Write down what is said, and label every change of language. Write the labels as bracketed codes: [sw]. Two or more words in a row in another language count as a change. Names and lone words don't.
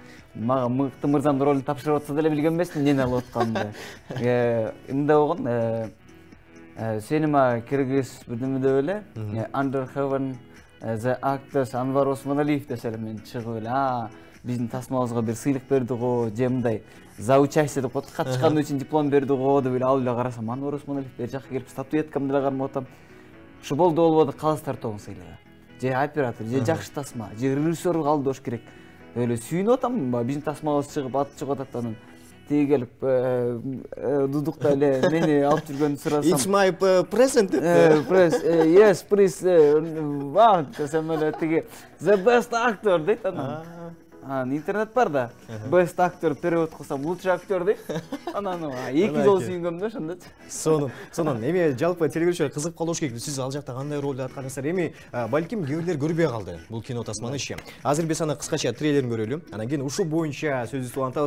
[ky] Мага мыкты мырзанын ролун тапшырып атса деле билген эмесмин эмнени алып атканымды. Мындай болгон, Cinema Kyrgyz бирдеме деп эле, [en] Under Heaven the Actors [ky] Anwar Osmonaliyev десе эле мен чыгып эле, биздин тасмабызга бир сыйлык берди го, же мындай [ru] за участие [ky] деп коет, катышкан үчүн диплом берди го деп эле алып эле карасам, Анвар Осмоналиев бер жакка келип статуэткамды деле кармап атам. Ушу болду болбоду калыстар тобун сыйлыгы. Же оператор, же жакшы тасма, же режиссер алды болуш керек. Эле сүйүнүп атам, биздин тасмабыз чыгып, аты чыгып атат, анан тиги келип дудукта эле мени алып жүргөнүн сурасам. [en] It's my present. Yes, please. [ky] Wow, десем эле тиги [en] the best actor [ky] дейт анан. Интернет бар да. [en] Best actor [ky] перевод кылсам [ru] лучший актер [ky] дейт. Анан эки жол сүйүнгөм да ошондочу. Сонун эми жалпы телевизор кызык калыш керек. Сиз ал жакта кандай ролду аткардыңыздар? Эми балким кээ бирлер көрбөй калды бул кино тасманы иши. Азыр биз аны кыскача трейлерин көрөлү. Анан кийин ушул боюнча сөзүбүздү улантабыз.